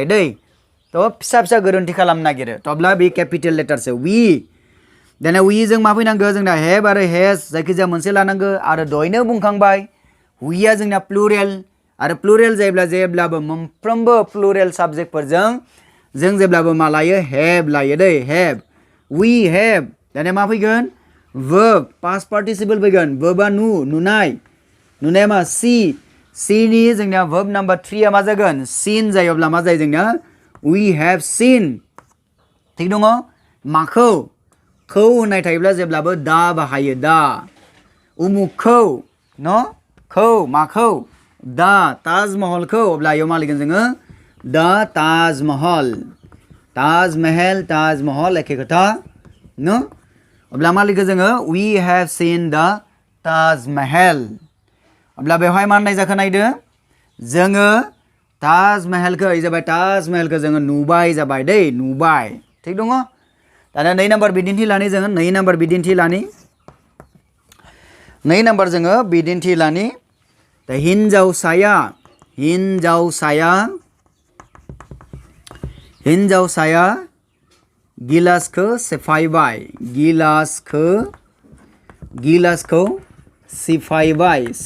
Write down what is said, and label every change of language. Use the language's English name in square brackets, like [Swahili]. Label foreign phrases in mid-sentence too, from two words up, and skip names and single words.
[Bodo] दै तो फिसा गोरोन्थि खालामनो नागिरो अब्ला बे [English] capital letterसो [Bodo] we दाना we जों मा फैनांगौ जोंना have आरो has जायखिजाया मोनसे लानांगौ आरो दहायनो बुंखांबाय weआ जोंना प्लुरेल आरो प्लुरेल जायोब्ला जेब्लाबो मोनफ्रोमबो [English] plural subjectफोरजों [Bodo] जों जेब्लाबो मा लायो have लायो दै [English] have we have [Bodo] दाना मा फैगोन [English] verb past participle [Bodo] फैगोन verbआ नुनाया मा see नि जोंना [English] verb number [Bodo] 3 आ मा जागोन seen जायोब्ला मा जायो जोंना [English] we have seen [Bodo] थिग दङ माखौ खौ होननाय थायोब्ला जेब्लाबो दा बाहायो दा उमुखौ न खौ माखौ दा ताजमहलखौ अब्ला इयाव मा लिरगोन जोङो दा ताजमहल एखे खोथा न अब्ला मा लिखो जोङो [English] we have seen the Taj [Bodo] Mahal अब्ला बेवहाय मा होननाय जाखो नायदो जोङो ताज महलखौ जाबाय ताज महलखौ जोङो नुबाय जाबाय दै नुबाय थिग दङ दाना 2 नाम्बार बिदिन्थि लानि जोङो 2 नाम्बार बिदिन्थि लानि 2 नाम्बार जोङो बिदिन्थि लानि दा हिनजावसाया गिलासखौ सेफायबाय गिलासखौ सिफायबाय